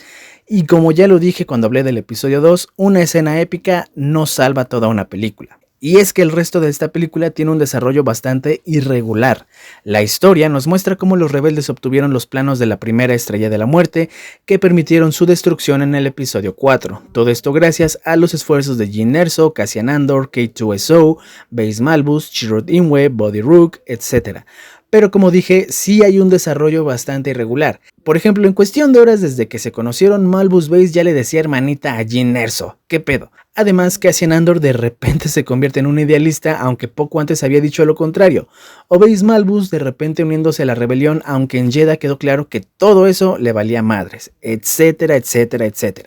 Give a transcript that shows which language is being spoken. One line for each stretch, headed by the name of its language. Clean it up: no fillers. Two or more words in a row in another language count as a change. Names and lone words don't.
Spanish: Y como ya lo dije cuando hablé del episodio 2, una escena épica no salva toda una película. Y es que el resto de esta película tiene un desarrollo bastante irregular. La historia nos muestra cómo los rebeldes obtuvieron los planos de la primera Estrella de la Muerte que permitieron su destrucción en el episodio 4. Todo esto gracias a los esfuerzos de Jyn Erso, Cassian Andor, K2SO, Baze Malbus, Chirrut Imwe, Bodhi Rook, etc. Pero como dije, sí hay un desarrollo bastante irregular. Por ejemplo, en cuestión de horas desde que se conocieron, Malbus Baze ya le decía hermanita a Jyn Erso. ¿Qué pedo? Además, Cassian Andor de repente se convierte en un idealista, aunque poco antes había dicho lo contrario. O Baze Malbus de repente uniéndose a la rebelión, aunque en Jedha quedó claro que todo eso le valía madres, etcétera, etcétera, etcétera.